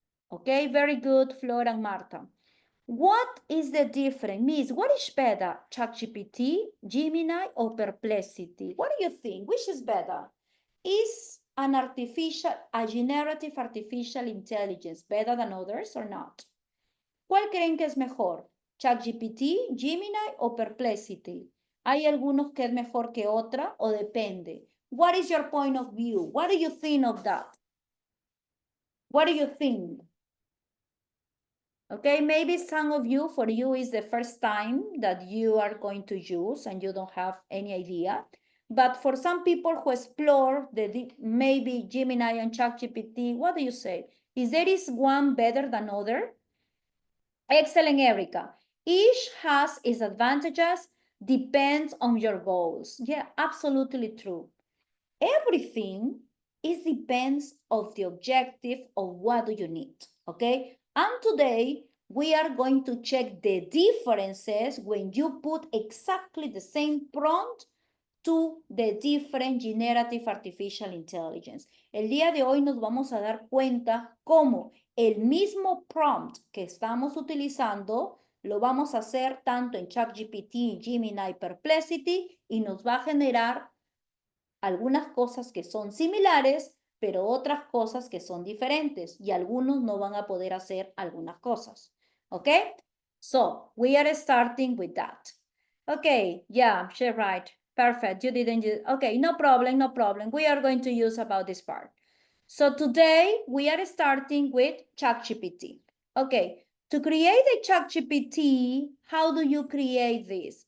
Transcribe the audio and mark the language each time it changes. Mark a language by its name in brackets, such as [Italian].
[English] Okay, very good, Flora and Marta. What is the difference? Miss, what is better, ChatGPT, Gemini, or Perplexity? What do you think? Which is better? Is a generative artificial intelligence better than others or not? [Spanish] ¿Cuál creen que es mejor? ¿ChatGPT, Gemini o Perplexity? ¿Hay algunos que es mejor que otra o depende? [English] What is your point of view? What do you think of that? What do you think? Okay, maybe some of you, for you, is the first time that you are going to use and you don't have any idea. But for some people who explore maybe Gemini and ChatGPT, what do you say? Is there is one better than other? Excellent, Erica. Each has its advantages, depends on your goals. Yeah, absolutely true. Everything is depends of the objective of what do you need, okay? And today we are going to check the differences when you put exactly the same prompt to the different generative artificial intelligence. [Spanish] El día de hoy nos vamos a dar cuenta cómo el mismo prompt que estamos utilizando lo vamos a hacer tanto en ChatGPT, Gemini, Perplexity y nos va a generar algunas cosas que son similares, pero otras cosas que son diferentes y algunos no van a poder hacer algunas cosas. [English] Okay? So, we are starting with that. Okay, yeah, she's right. Perfect. You didn't use, okay, no problem, no problem. We are going to use about this part. So today we are starting with ChatGPT. Okay, to create a ChatGPT, how do you create this?